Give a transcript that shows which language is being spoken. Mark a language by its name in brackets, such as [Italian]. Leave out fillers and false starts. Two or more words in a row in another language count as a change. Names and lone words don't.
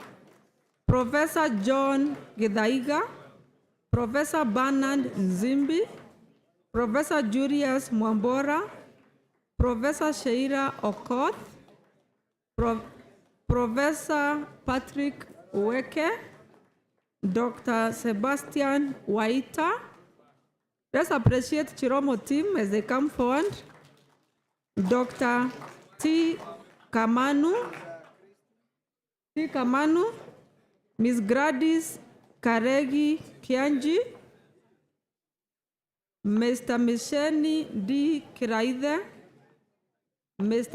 [English] Professor John Githaiga, Professor Bernard Nzimbi, Professor Julius Mwambora, Professor Sheila Okoth, Professor Patrick Uweke, Dr. Sebastian Waita. Let's appreciate Chiromo team as they come forward. Dr. T. Kamanu, Ms. Gladys Karegi Kianji, Mr. Misheni D. Kiraithe, Mr.